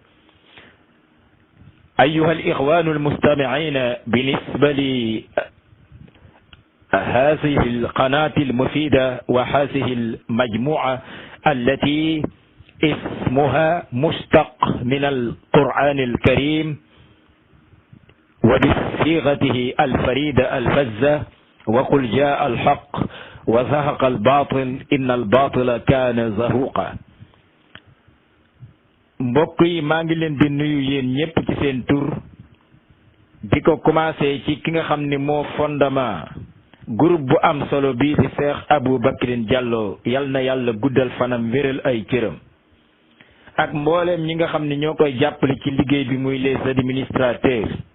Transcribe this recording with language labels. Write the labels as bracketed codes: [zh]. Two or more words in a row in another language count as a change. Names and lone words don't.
[ar] أيها الإخوان المستمعين، بالنسبة لهذه القناة المفيدة وهذه المجموعة التي اسمها مشتق من القرآن الكريم وبصيغته الفريدة الفزة، وقل جاء الحق وزهق الباطل إن الباطل كان زهوقا. [wo] mbokk yi maa ngi leen di nuyu yéen ñëpp ci seen tur, di ko commencé ci ki nga xam ni moo [fr] fondement groupe [wo] bu am solo bii di Cheikh Abou Bakrin Diallo, yal na yàlla guddal fanam wéral ay cëram, ak mbooleem ñi nga xam ni ñoo koy jàppale ci liggéey bi muy [fr] les administrateurs,